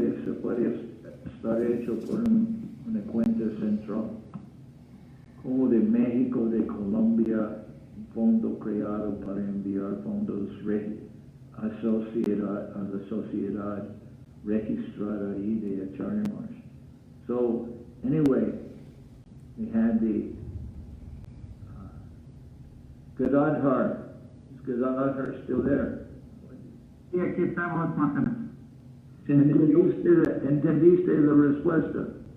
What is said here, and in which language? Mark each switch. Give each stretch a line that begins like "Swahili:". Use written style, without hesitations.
Spanish: Eso puede estar hecho por una cuenta central, como de México, de Colombia, un fondo creado para enviar fondos a la sociedad registrada ahí de Acharya Maharaj.
English: So anyway, we had the Gadadhar. Is Gadadhar still there?
Spanish: Sí, aquí estamos, Maharaj. ¿Entendiste la respuesta?